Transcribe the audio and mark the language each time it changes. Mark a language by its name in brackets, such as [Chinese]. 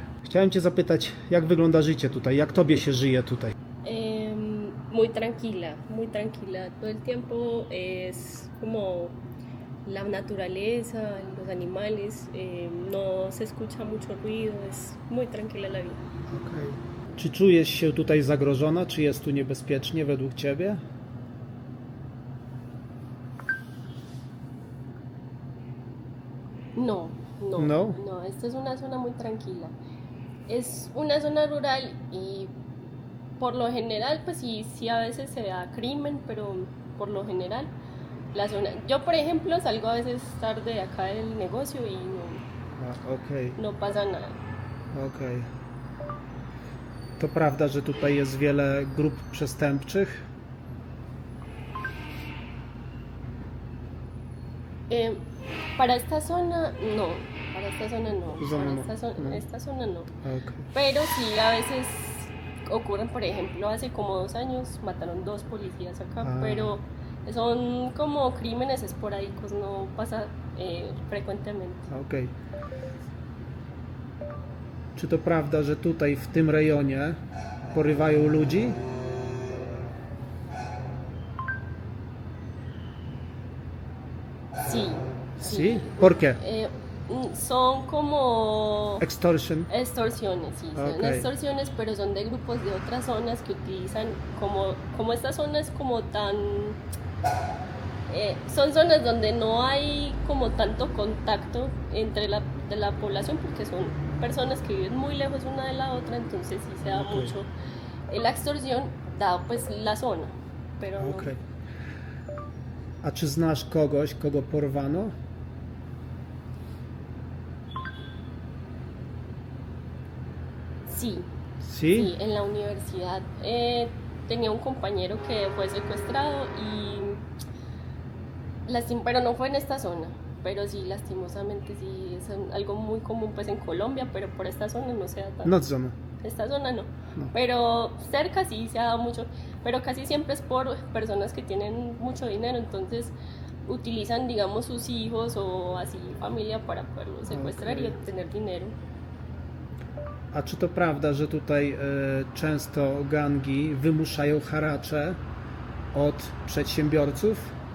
[Polish] Chciałem Cię zapytać, jak wygląda życie tutaj, jak Tobie się żyje tutaj? [Spanish] Muy tranquila, muy tranquila. Todo el tiempo es como la naturaleza, los animales, no se escucha mucho ruido, es muy tranquila la vida. Czy czujesz się tutaj zagrożona, czy jest tu niebezpiecznie według Ciebie? No, no, ¿No? no, esta es una zona muy tranquila. Es una zona rural y por lo general, pues sí a veces se da crimen, pero por lo general la zona... Yo, por ejemplo, salgo a veces tarde de acá del negocio y Okej. no pasa nada. Okej. [Polish] To prawda, że tutaj jest wiele grup przestępczych? [Spanish] Para esta zona, no. Para esta zona no. Zona Para no, no. esta zona no. Okej. Pero sí a veces ocurren, por ejemplo, hace como 2 años mataron 2 policías acá, Ah. pero son como crímenes esporádicos, no pasa frecuentemente. Okej. [Polish] Czy to prawda, że tutaj w tym rejonie porywają ludzi? [Spanish] Sí. ¿Sí? ¿Por qué? Son como [English] Extortion. [Spanish] extorsiones, sí, son Ok. extorsiones, pero son de grupos de otras zonas que utilizan, como esta zona es como tan... son zonas donde no hay como tanto contacto entre de la población porque son personas que viven muy lejos una de la otra, entonces sí se da Ok. mucho la extorsión, dado pues la zona, pero Okej. [Polish] A czy znasz kogoś, kogo porwano? [Spanish] sí. ¿Sí? Sí, en la universidad tenía un compañero que fue secuestrado y pero no fue en esta zona, pero sí, lastimosamente sí, es algo muy común pues en Colombia, pero por esta zona no se da tanto. No zona. Esta zona no, No. pero cerca sí se ha dado mucho, pero casi siempre es por personas que tienen mucho dinero, entonces utilizan, digamos, sus hijos o así familia para poderlos secuestrar y Ok. obtener dinero. [Polish] A czy to prawda, że tutaj często gangi wymuszają haracze od przedsiębiorców?